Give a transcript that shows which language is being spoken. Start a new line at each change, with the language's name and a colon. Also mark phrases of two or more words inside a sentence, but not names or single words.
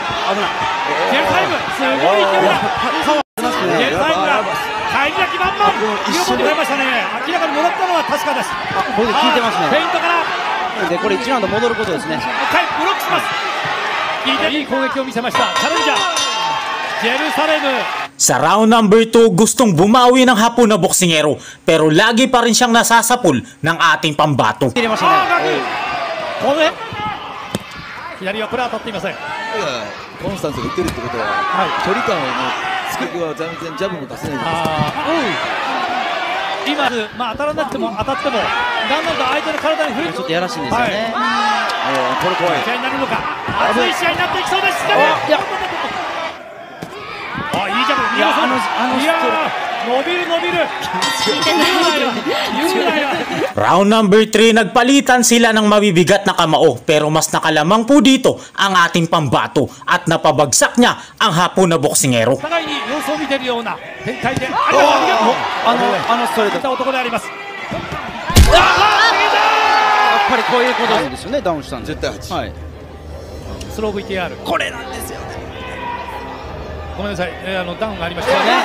Japanese: ジェルサイムすごい勢いだ。ジェルサイムが返り咲き満々見事に出ましたね。明らかに戻ったのは確かです。ボディ効いてますね。フェイントからでこれ1ラウンド戻ることですね。ブロックします。いい攻撃を見せました。チャレンジャージェルサレム。
Filipino: Sa round number 2, gustong bumawi ng Hapon na boksingero pero lagi pa rin siyang nasasapul ng ating pambato.
Japanese: 左はプラー取っていません。コンスタンスで打ってるってことは、距離感を突きは全然ジャブも出せない。今、まあ、当たらなくても当たってもだんだんと相手の体に触れちょっとやらしいんですよね。これ怖い試合になるのか。熱い試合になっていきそうです。いや、いいジャブ。いや、伸びる伸びる。
Filipino: Round number 3, nagpalitan sila ng mabibigat na kamao pero mas nakalamang po dito ang ating pambato at napabagsak niya ang hapon na boksingero.
Japanese: 互いに様子を見ているような展開で、ストレート男であります。やっぱりこういうことなんですよね。ダウンしたんで絶対8。はい。スロー VTR これなんですよ。ごめんなさい、ダウンがありましたね。